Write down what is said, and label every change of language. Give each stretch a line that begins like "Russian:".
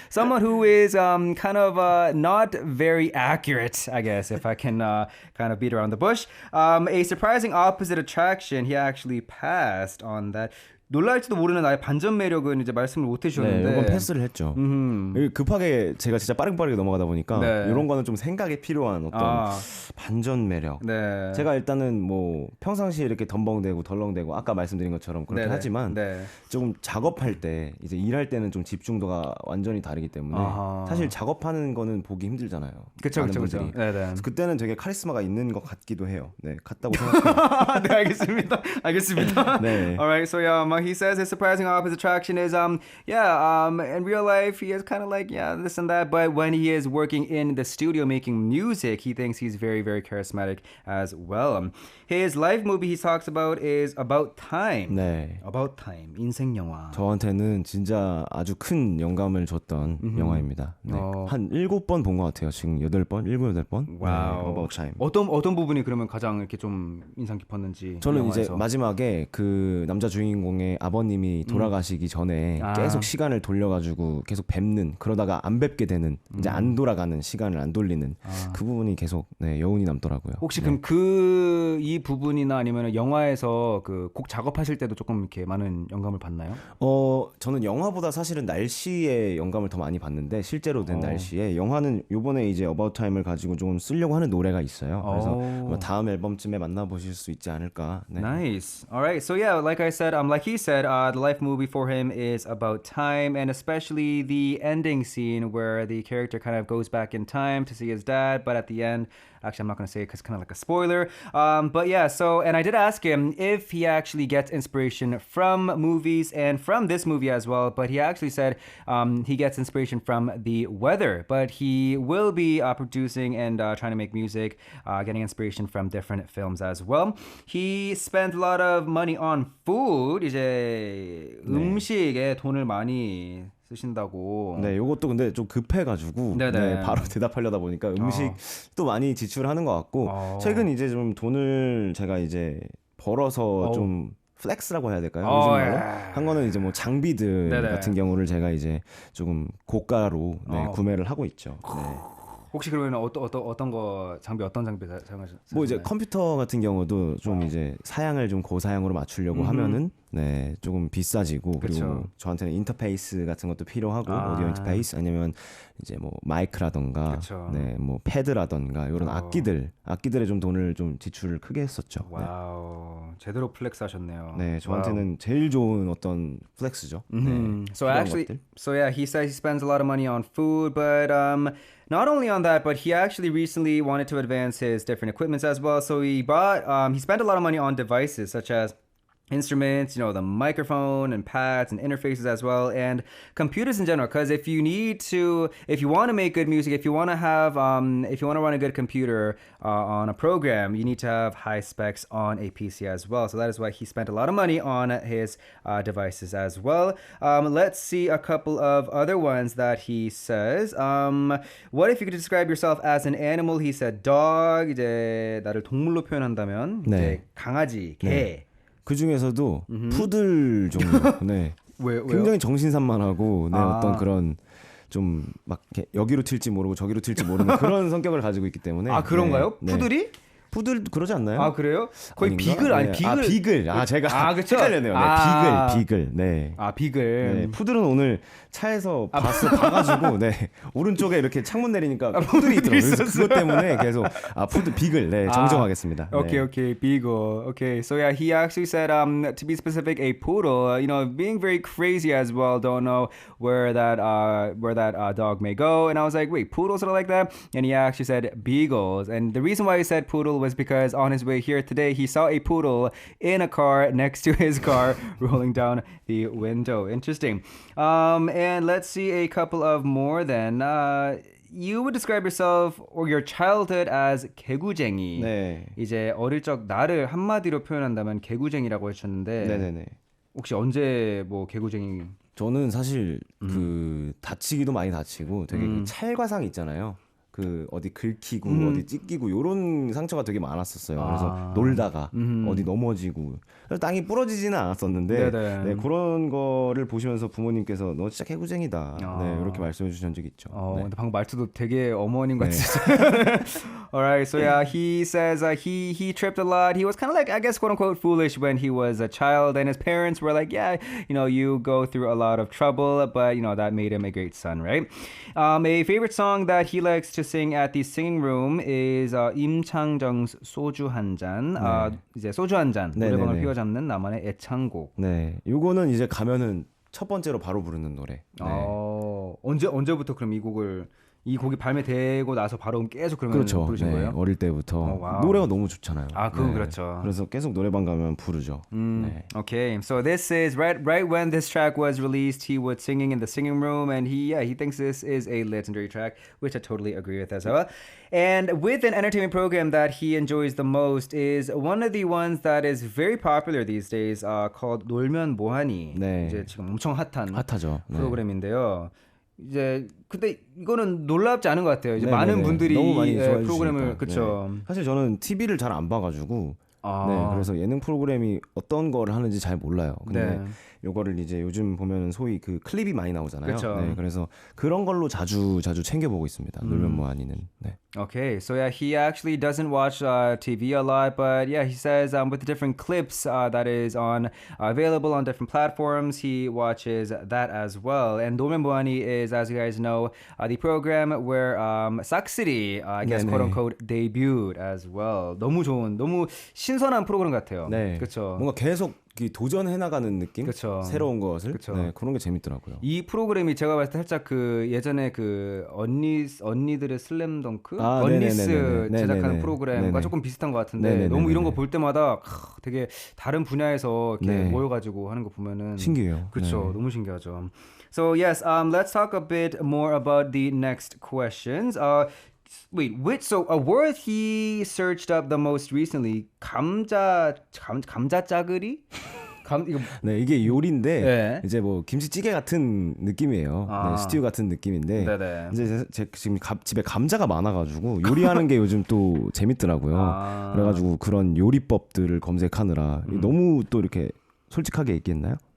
English: Someone who is kind of not very accurate, I guess, if I can kind of beat around the bush. A surprising opposite attraction. He actually passed on that.
Korean: 놀랄지도 모르는 나의 반전 매력은 이제 말씀을 못 해주셨는데 네, 이건 패스를 했죠. 급하게 제가 진짜 빠르게 넘어가다 보니까 이런 거는 좀 생각이 필요한 어떤 반전 매력. 네. 제가 일단은 뭐 평상시에 이렇게 덤벙대고 덜렁대고 아까 말씀드린 것처럼 그렇게 하지만 조금 작업할 때 이제 일할 때는 좀 집중도가 완전히 다르기 때문에 사실 작업하는 거는 보기 힘들잖아요. 그렇죠. 그래서 그때는 되게 카리스마가 있는 것 같기도 해요. 네, 같다고 생각해요. 네, 알겠습니다. 네.
English: Alright, so yeah. He says his surprising opposite attraction is in real life he is kind of like this and that, but when he is working in the studio making music, he thinks he's very, very charismatic as well. His life movie he talks about is About Time.
Korean: 네. About Time. 인생 영화. 저한테는 진짜 아주 큰 영감을 줬던 영화입니다. 네. 한 7번 본 것 같아요. 지금 8번, 7, 8번. 와우. 네, About Time. 어떤 부분이 그러면 가장 이렇게 좀 인상 깊었는지. 저는 영화에서. 이제 마지막에 그 남자 주인공의 아버님이 돌아가시기 전에 계속 시간을 돌려가지고 계속 뵙는, 그러다가 안 뵙게 되는, 이제 안 돌아가는, 시간을 안 돌리는 그 부분이 계속 여운이 남더라고요. 혹시 그럼 이 부분이나 아니면 영화에서 그 곡 작업하실 때도 조금 이렇게 많은 영감을 받나요? 저는 영화보다 사실은 날씨에 영감을 더 많이 받는데, 실제로 된 날씨에. 영화는 요번에 이제 About Time을 가지고 좀 쓰려고 하는 노래가 있어요. 그래서 다음 앨범쯤에 만나보실 수 있지 않을까. 네.
English: Nice. Alright, so yeah, like I said, like he said, the life movie for him is about time, and especially the ending scene where the character kind of goes back in time to see his dad, but at the end, actually I'm not going to say it because it's kind of like a spoiler, but yeah, so, and I did ask him if he actually gets inspiration from movies and from this movie as well, but he actually said he gets inspiration from the weather, but he will be producing and trying to make music, getting inspiration from different films as well. He spent a lot of money on food.
Korean: 이제 이제 음식에 돈을 많이 쓰신다고. 네, 요것도 근데 좀 급해가지고 네, 바로 대답하려다 보니까 음식도 많이 지출하는 것 같고 최근 이제 좀 돈을 제가 이제 벌어서 좀 플렉스라고 해야 될까요? 요즘 말로 한 거는 이제 뭐 장비들 같은 경우를 제가 이제 조금 고가로 구매를 하고 있죠. 네. 혹시 그러면 어떤 거 장비 어떤 장비 사용하셨나요? 뭐 이제 컴퓨터 같은 경우도 좀 이제 사양을 좀 고사양으로 맞추려고 하면은 네 조금 비싸지고 그리고 저한테는 인터페이스 같은 것도 필요하고 오디오 인터페이스 아니면 이제 뭐 마이크라던가 네 뭐 패드라던가 이런 악기들에 좀 돈을 좀 지출을 크게 했었죠. 와우 제대로 플렉스 하셨네요. 네 저한테는 제일 좋은 어떤 플렉스죠. 네,
English: so yeah, he says he spends a lot of money on food, but not only on that, but he actually recently wanted to advance his different equipments as well. So he spent a lot of money on devices such as instruments, the microphone and pads and interfaces as well, and computers in general. Because if you want to make good music, if you want to run a good computer on a program, you need to have high specs on a PC as well. So that is why he spent a lot of money on his devices as well. Let's see a couple of other ones that he says. What if you could describe yourself as an animal? He said dog.
Korean: 이제 나를 동물로 표현한다면 이제 강아지, 개. 그 중에서도 푸들 종류, 네, 왜요? 굉장히 정신산만하고, 네, 어떤 그런 좀 막 여기로 튈지 모르고 저기로 튈지 모르는 그런 성격을 가지고 있기 때문에. 아 그런가요? 네, 푸들이? 푸들 그러지 않나요? 아 그래요? 거의 아닌가? 비글 아니 비글. 비글. 제가 그쵸? 헷갈렸네요. 네, 비글. 네. 비글. 네, 푸들은 오늘 차에서 봐가지고 네 오른쪽에 이렇게 창문 내리니까 푸들이 있더라고요. 그래서 그것 때문에 계속 비글 네 정정하겠습니다.
English: Okay, beagle. Okay, so yeah, he actually said to be specific, a poodle. Being very crazy as well. Don't know where that dog may go. And I was like, wait, poodles are like that? And he actually said beagles. And the reason why he said poodle was because on his way here today, he saw a poodle in a car next to his car rolling down the window. Interesting. And let's see a couple of more then. You would describe yourself or your childhood as 개구쟁이.
Korean: 네. 이제 어릴 적 나를 한마디로 표현한다면 개구쟁이라고 하셨는데 네네네. 혹시 언제 뭐 개구쟁이? 저는 사실 그 다치기도 많이 다치고 되게 그 찰과상 있잖아요. 그 어디 긁히고 어디 찢기고 요런 상처가 되게 많았었어요. 그래서 놀다가 어디 넘어지고 땅이 부러지지는 않았었는데 네, 그런 거를 보시면서 부모님께서 너 진짜 개구쟁이다. 네, 이렇게 말씀해 주신 적이 있죠. 네. 근데 방금 말투도 되게 어머님 같이.
English: Alright, so yeah, he says he tripped a lot. He was kind of like, I guess, quote unquote, foolish when he was a child, and his parents were like, yeah, you go through a lot of trouble, but that made him a great son, right? A favorite song that he likes to sing at the singing room is 임창정's 소주 한 잔.
Korean: 이제 소주 한 잔. 노래방을 휘어잡는 나만의 애창곡. 네, 요거는 이제 가면은 첫 번째로 바로 부르는 노래. 네. 언제부터 그럼 이 곡이 발매되고 나서 바로 계속 그러면 부르신 거예요? 어릴 때부터 노래가 너무 좋잖아요. 그건 그렇죠. 그래서 계속 노래방 가면 부르죠.
English: Okay, so this is right when this track was released, he was singing in the singing room, and he thinks this is a legendary track, which I totally agree with as well. And with an entertainment program that he enjoys the most is one of the ones that is very popular these days, called 놀면 뭐하니.
Korean: 네. 이제 지금 엄청 핫하죠. 프로그램인데요. 이제 근데 이거는 놀랍지 않은 것 같아요. 이제 많은 네네네. 분들이 너무 많이 좋아해 프로그램을 주시니까. 그렇죠. 네. 사실 저는 TV를 잘 안 봐가지고 네, 그래서 예능 프로그램이 어떤 거를 하는지 잘 몰라요. 근데 요거를 이제 요즘 보면 소위 그 클립이 많이 나오잖아요. 네, 그래서 그런 걸로 자주 챙겨보고 있습니다. 놀면 뭐하니는. 네. Okay, so yeah, he actually doesn't watch TV a lot, but yeah, he says with the different clips that is available on different platforms, he watches that as well. And 놀면 뭐하니 is, as you guys know, the program where 싹쓸이, I guess, quote unquote, debuted as well. 너무 신선한 프로그램 같아요. 네, 그렇죠. 뭔가 계속 도전해 나가는 느낌, 그쵸. 새로운 것을, 그쵸. 네, 그런 게 재밌더라고요. 이 프로그램이 제가 봤을 때 살짝 그 예전에 그 언니들의 슬램덩크, 언니스 제작하는 프로그램과 조금 비슷한 것 같은데 너무 이런 거 볼 때마다 되게 다른 분야에서 이렇게 모여가지고 하는 거 보면은 신기해요. 그렇죠, 너무 신기하죠.
English: So yes, let's talk a bit more about the next questions. So a word he searched up the most recently, 감자 짜글이?
Korean: 이거 네, 이게 요리인데 네. 이제 뭐 김치찌개 같은 느낌이에요. 네, 스튜 같은 느낌인데 네네. 이제 지금 집에 감자가 많아가지고 요리하는 게 요즘 또 재밌더라고요. 그래가지고 그런 요리법들을 검색하느라 너무 또 이렇게 솔직하게 얘기했나요?